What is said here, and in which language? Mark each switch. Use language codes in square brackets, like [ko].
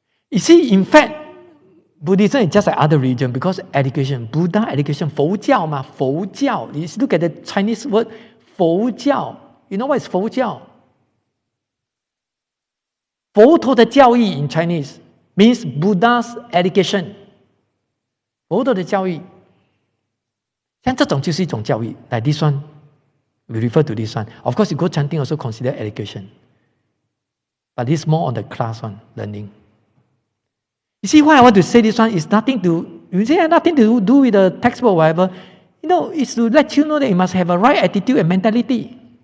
[en] You see, in fact, Buddhism is just like other religion because education, Buddha education, [zh] 佛教嘛，佛教. [en] You look at the Chinese word, 佛教. You know what is 佛教? [zh] 佛陀的教义 [en] in Chinese means Buddha's education. [zh] 佛陀的教义，像这种就是一种教育。 [en] Like this one, we refer to this one. Of course, you go chanting also consider education. But this is more on the class one, learning. You see why I want to say this one is nothing to do with the textbook or whatever. It's to let you know that you must have a right attitude and mentality.